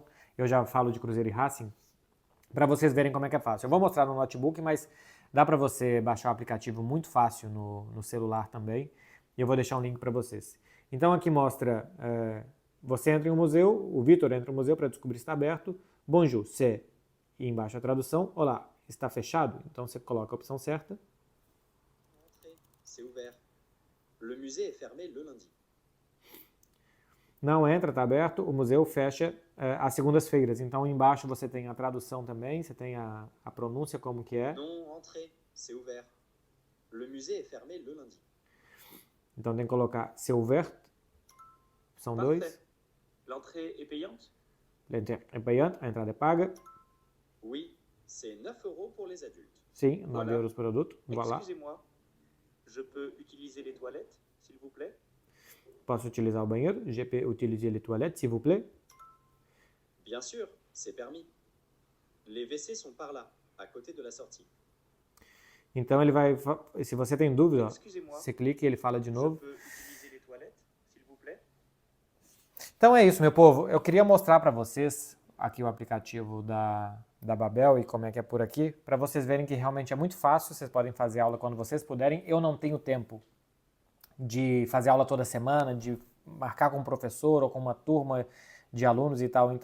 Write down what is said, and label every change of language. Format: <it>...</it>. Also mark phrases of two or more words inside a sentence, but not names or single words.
<pt>Eu já falo de Cruzeiro e Racing para vocês verem como é que é fácil. Eu vou mostrar no notebook, mas dá para você baixar o aplicativo muito fácil no celular também. E eu vou deixar um link para vocês. Então aqui mostra, você entra em um museu, o Vitor entra em um museu para descobrir se está aberto.</pt> <fr>Bonjour, c'est,</fr> <pt>e embaixo a tradução, olá, está fechado? Então você coloca a opção certa.</pt> <fr>C'est ouvert. Le musée est fermé le lundi.</fr> <pt>Não entra, está aberto, o museu fecha às segundas-feiras. Então embaixo você tem a tradução também, você tem a pronúncia como que é.</pt> <fr>Non entrée, c'est ouvert. Le musée est fermé le lundi.</fr> <pt>Então tem que colocar</pt> <fr>c'est ouvert,</fr> <pt>opção 2.</pt> <fr>Parfait. L'entrée est payante? L'entrée est payante,</fr> <pt>a entrada é paga.</pt> <fr>Oui, c'est 9 € pour les adultes.</fr> <pt>Sim, 9</pt> <fr>Voilà.</fr> <pt>euros por produto.</pt> <fr>Voilà. Excusez-moi, je peux utiliser les toilettes, s'il vous plaît?</fr> <pt>Posso utilizar o banheiro?</pt> <fr>Je peux utiliser les toilettes, s'il vous plaît? Bien sûr, c'est permis. Les WC sont par là, à côté de la sortie.</fr> <pt>Então ele vai, se você tem dúvida, ó,</pt> <fr>Excusez-moi,</fr> <pt>você clica e ele fala de</pt> <fr>je</fr> <pt>novo.</pt> <fr>peux utiliser les toilettes, s'il vous plaît?</fr> <pt>Então é isso, meu povo. Eu queria mostrar para vocês aqui o aplicativo da Babel e como é que é por aqui, para vocês verem que realmente é muito fácil, vocês podem fazer aula quando vocês puderem. Eu não tenho tempo de fazer aula toda semana, de marcar com um professor ou com uma turma de alunos e tal.</pt>